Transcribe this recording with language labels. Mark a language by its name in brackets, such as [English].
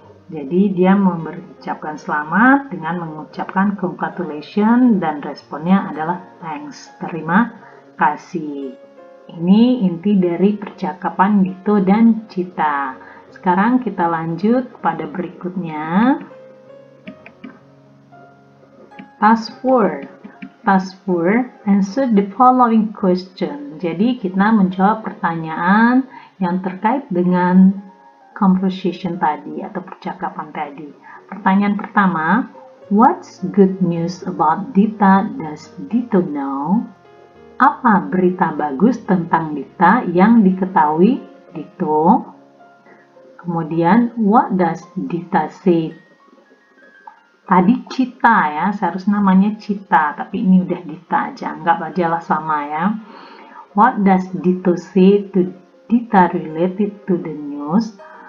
[Indonesian] Jadi dia mengucapkan selamat dengan mengucapkan congratulations dan responnya adalah thanks, terima kasih. Ini inti dari percakapan Dito dan Cita. Sekarang kita lanjut pada berikutnya. [English] Task 4. Task 4, answer the following question. [Indonesian] Jadi kita menjawab pertanyaan yang terkait dengan conversation tadi atau percakapan tadi. Pertanyaan pertama, [English] what's good news about Dita does Dito know? [Indonesian] Apa berita bagus tentang Dita yang diketahui Dito? Kemudian, [English] what does Dita say? [Indonesian] Tadi Cita ya, seharusnya namanya Cita, tapi ini udah Dita aja, nggak ajalah sama ya. [English] What does Dito say to Dita related to the news?